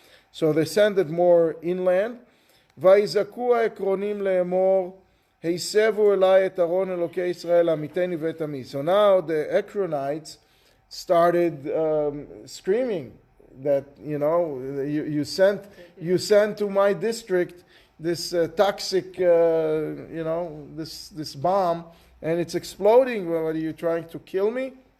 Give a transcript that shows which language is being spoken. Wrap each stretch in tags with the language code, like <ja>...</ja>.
<en>So they sent it more inland.</en> <he>ויזעקו העקרונים לאמור, היסבו אלי את ארון אלוקי ישראל עמיתני ואת עמי.</he> <en>So now the Ekronites started screaming that, you sent to my district this toxic, this bomb, and it's exploding. What, are you trying to kill me?</en>